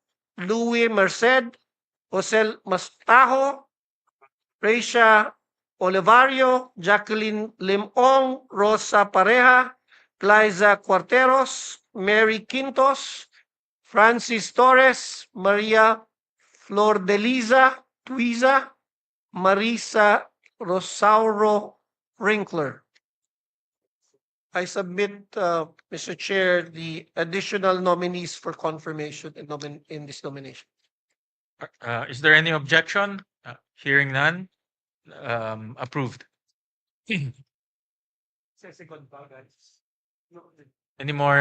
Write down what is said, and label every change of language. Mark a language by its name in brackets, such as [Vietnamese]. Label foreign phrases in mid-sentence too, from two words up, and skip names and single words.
[English] Louis Merced, Jose Mastajo, Reisha Olivario, Jacqueline Limong, Rosa Pareja, Liza Cuarteros, Mary Quintos, Francis Torres, Maria Flordeliza Tuiza, Marisa Rosauro Wrinkler. I submit, Mr. Chair, the additional nominees for confirmation in this nomination. Is there any objection? Hearing none, approved. Any more